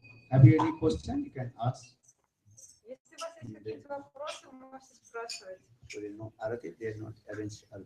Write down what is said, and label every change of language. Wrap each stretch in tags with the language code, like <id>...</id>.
<en>Have you any question? You can ask.</en> <ru>Если у вас есть какие-то вопросы, вы можете спрашивать.</ru> <en>No, Arati, they are not arranged.</en>